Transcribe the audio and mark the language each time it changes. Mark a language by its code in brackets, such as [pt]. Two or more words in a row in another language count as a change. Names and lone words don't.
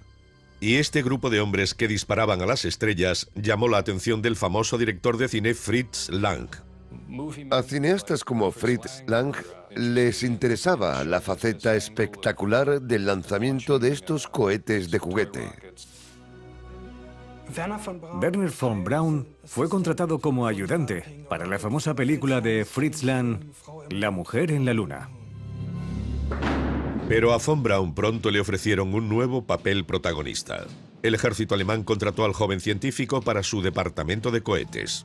[es] Y este grupo de hombres que disparaban a las estrellas llamó la atención del famoso director de cine Fritz Lang. A cineastas como Fritz Lang les interesaba la faceta espectacular del lanzamiento de estos cohetes de juguete. Werner von Braun fue contratado como ayudante para la famosa película de Fritz Lang, La mujer en la luna. Pero a von Braun pronto le ofrecieron un nuevo papel protagonista. El ejército alemán contrató al joven científico para su departamento de cohetes.